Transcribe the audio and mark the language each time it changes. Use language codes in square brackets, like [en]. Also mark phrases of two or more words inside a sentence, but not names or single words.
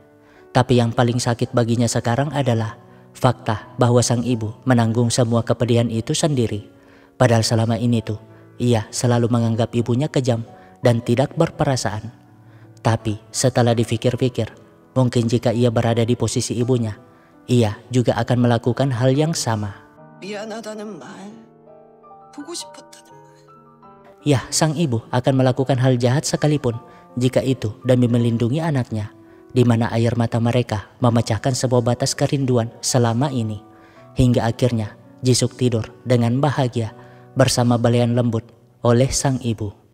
[id] Tapi yang paling sakit baginya sekarang adalah fakta bahwa sang ibu menanggung semua kepedihan itu sendiri. Padahal selama ini tuh ia selalu menganggap ibunya kejam dan tidak berperasaan. Tapi setelah dipikir-pikir, mungkin jika ia berada di posisi ibunya, ia juga akan melakukan hal yang sama. [ko] 미안하다는 말, 보고 싶었다는 말. [id] Ya, sang ibu akan melakukan hal jahat sekalipun jika itu demi melindungi anaknya, di mana air mata mereka memecahkan sebuah batas kerinduan selama ini. Hingga akhirnya Jisuk tidur dengan bahagia bersama belayan lembut oleh sang ibu.